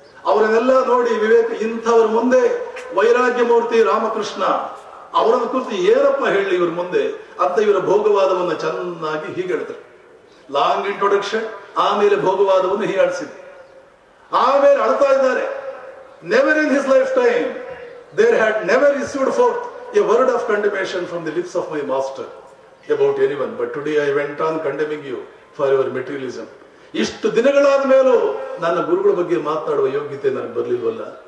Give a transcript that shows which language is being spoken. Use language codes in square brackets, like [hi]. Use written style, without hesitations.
[kn] ಅವರನ್ನೆಲ್ಲ ನೋಡಿ ವಿವೇಕ ಇಂಥವ್ರ ಮುಂದೆ ವೈರಾಗ್ಯ ಮೂರ್ತಿ ರಾಮಕೃಷ್ಣ ಅವರನ್ನು ಕುರಿತು ಏನಪ್ಪ ಹೇಳಿ ಇವ್ರ ಮುಂದೆ ಅಂತ ಇವರ ಭೋಗವಾದವನ್ನ ಚೆನ್ನಾಗಿ ಹೀಗೆಳಿದ್ರು. [en] long introduction, [kn] ಆಮೇಲೆ ಭೋಗವಾದವನ್ನು ಹೀಯಾಳಿಸಿದ್ರು, ಆಮೇಲೆ ಅಳ್ತಾ ಇದ್ದಾರೆ. [en] Never in his life time there had never issued forth a word of condemnation from the lips of my master about anyone, but today I went on condemning you for your materialism. [kn] ಇಷ್ಟು ದಿನಗಳಾದ ಮೇಲೂ ನನ್ನ ಗುರುಗಳ ಬಗ್ಗೆ ಮಾತನಾಡುವ ಯೋಗ್ಯತೆ ನನಗೆ ಬರ್ಲಿಲ್ವಲ್ಲ.